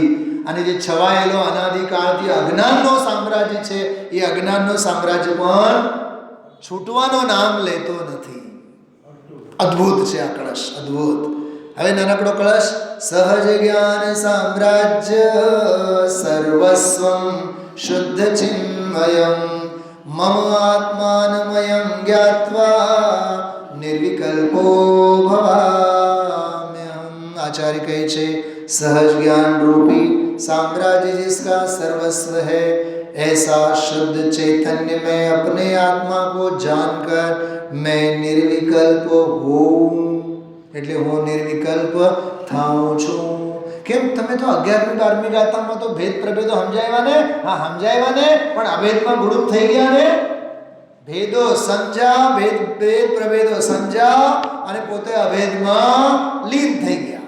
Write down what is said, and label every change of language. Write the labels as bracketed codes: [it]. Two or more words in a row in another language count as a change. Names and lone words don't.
[gu] અને જે છવાયેલો અનાદિકાળથી અજ્ઞાનનો સામ્રાજ્ય છે એ અજ્ઞાનનો સામ્રાજ્ય પણ છૂટવાનો નામ લેતો નથી. અદ્ભુત છે આ કળશ, અદ્ભુત. હવે નાનકડો કળશ. [sa] सहज ज्ञान साम्राज्य सर्वस्वं शुद्ध चिन्मयं मम आत्मानमयं ज्ञात्वा निर्विकल्पो भवाम्यहम्. [hi] आचार्य [gu] કહે છે [hi] सहज ज्ञान रूपी साम्राज्य जिसका सर्वस्व है, ऐसा शुद्ध चैतन्य में अपने आत्मा को जानकर मैं निर्विकल्प हूँ. [gu] એટલે હું નિર્વિકલ્પ થાઉં છું. કેમ? તમે તો 11મી 12મી ગાથામાં તો ભેદ પ્રભેદો સમજાવ્યા ને? હા, સમજાવ્યા ને, પણ અભેદમાં ગુડુપ થઈ ગયા ને. ભેદો સમજા, ભેદ પ્રભેદો સમજા અને પોતે અભેદમાં લીન થઈ ગયા.